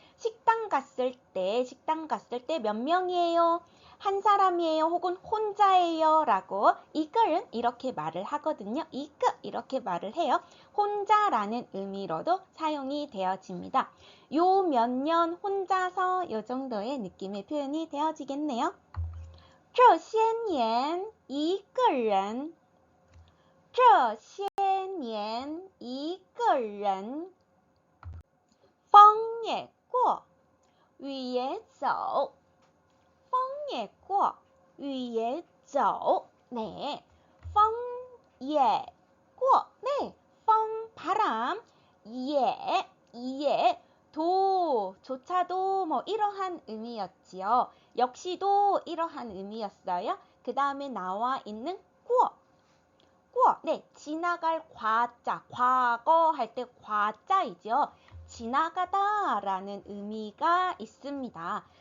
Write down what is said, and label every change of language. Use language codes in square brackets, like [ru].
[ko] 식당 갔을 때 몇 명이에요? 한 사람이에요? 혹은 혼자예요? 라고 이끌은 이렇게 말을 하거든요. 이렇게 말을 해요. 혼자라는 의미로도 사용이 되어집니다. 요 몇 년 혼자서 요 정도의 느낌의 표현이 되어지겠네요. [zh] 这些年一个人这些年一个人风也过雨也走风也过雨也走 [ko] 네, 风也过 네, 风 바람 예 도조차도 뭐 이러한 의미였지요. 역시도 이러한 의미였어요. 그 다음에 나와 있는 过 네, 지나갈 과자, 과거 할 때 과자이죠. 지나가다 라는 의미가 있습니다.